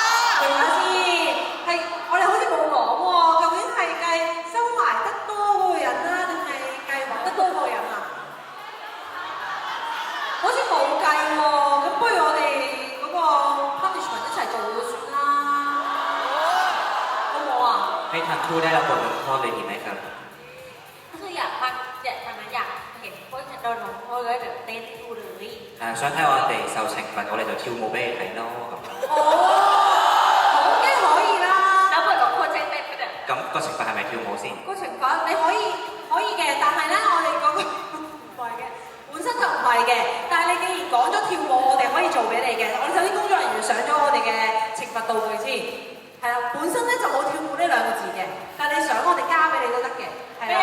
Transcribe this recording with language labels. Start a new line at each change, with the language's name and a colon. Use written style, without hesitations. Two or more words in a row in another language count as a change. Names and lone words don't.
Cantonese: 停下先，係我哋好似冇講喎，究竟係計收埋得多嗰個人啦，定係計揾得多嗰個人啊？喎，咁不如我哋嗰個 punishment 一齊做咗算啦，好唔好啊？
Thai: ให้ทั้งคู่ได้รับบทลงโทษเลยดีไหมครับ ก็คืออยากพักอยากเห็นพวกฉันโดนลงโทษแล้วเดี๋ยวเต้นให้ดูเลย
Cantonese: 相睇我哋受懲罰，我哋就跳舞俾你睇咯咁。哦，好嘅可以啦。
Thai: แล้วบทลงโทษใช้เต้นไปเนี่ย
Cantonese: 咁個懲罰係咪跳舞先？個懲罰你可以嘅，但係咧我哋嗰個唔係嘅，本身就唔係嘅。但係你既然講咗跳舞，我哋可以做俾你嘅。我哋首先工作人員上咗我哋嘅懲罰道具先，係啦，本身咧就冇跳舞呢兩個字嘅，但係你想我哋加俾你都得嘅，係啦。